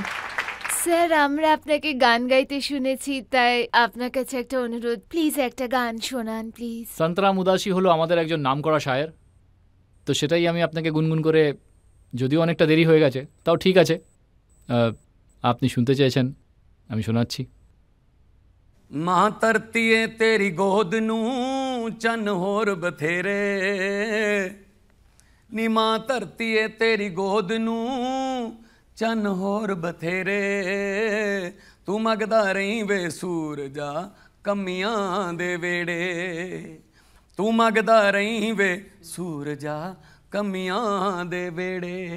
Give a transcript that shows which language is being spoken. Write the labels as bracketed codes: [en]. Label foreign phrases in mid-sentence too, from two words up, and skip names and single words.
[bn] স্যার, আমরা আপনাকে গান গাইতে শুনেছি, তাই আপনার কাছে একটা অনুরোধ, প্লিজ একটা গান শোনান প্লিজ। সন্তরাম উদাসী হলো আমাদের একজন নামকরা শায়ের, তো সেটাই আমি আপনাকে গুনগুন করে, যদিও অনেকটা দেরি হয়ে গেছে, তাও ঠিক আছে, আপনি শুনতে চেয়েছেন, আমি শোনাচ্ছি। [pa] ਮਾਂ ਧਰਤੀਏ ਤੇਰੀ ਗੋਦ ਨੂੰ ਚੰਨ ਹੋਰ ਬਥੇਰੇ, ਨੀ ਮਾਂ ਧਰਤੀਏ ਤੇਰੀ ਗੋਦ ਨੂੰ ਚੰਨ ਹੋਰ ਬਥੇਰੇ, ਤੂੰ ਮੰਗਦਾ ਰਹੀਂ ਵੇ ਸੂਰਜਾ ਕੰਮੀਆਂ ਦੇ ਵਿਹੜੇ, ਤੂੰ ਮੰਗਦਾ ਰਹੀਂ ਵੇ ਸੂਰਜਾ ਕੰਮੀਆਂ ਦੇ ਵਿਹੜੇ,